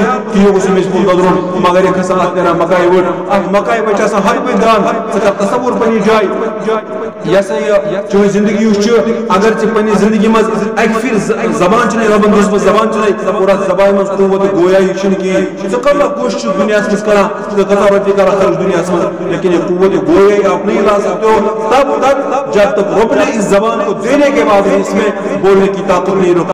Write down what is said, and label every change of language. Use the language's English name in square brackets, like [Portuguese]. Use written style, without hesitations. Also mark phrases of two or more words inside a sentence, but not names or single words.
[Kashmiri] کہ یہ گوٚژھ میٚژِ کُل دۄدرُن مگر یہ کھسان اتھ نیران مکائی ؤٹ اتھ مکائی ؤٹۍ آسان ہر کُنہِ دان ژٕ کر تصور پننہِ جایہِ یہ سا یہ چون زندگی یُس اگر ژٕ پننہِ زندگی منٛز اکہِ پھِرِ زبان چھنہٕ ربن دِژمٕژ زبان چھنہٕ اور اتھ زبانہِ منٛز قوت گویا یہ چھُنہٕ کِہیٖنۍ ژٕ کۭژاہ کوٗشِش چھُکھ دُنیاہس منٛز کران ژٕ کۭژاہ رۄپیہِ کران خرچ دُنیاہس منٛز [Urdu] لیکن یہ قوت گویا آپ نہیں لا سکتے ہو تب تک جب تک رب نے اس زبان کو دینے کے بعد اس میں بولنے کی طاقت نہیں رکھا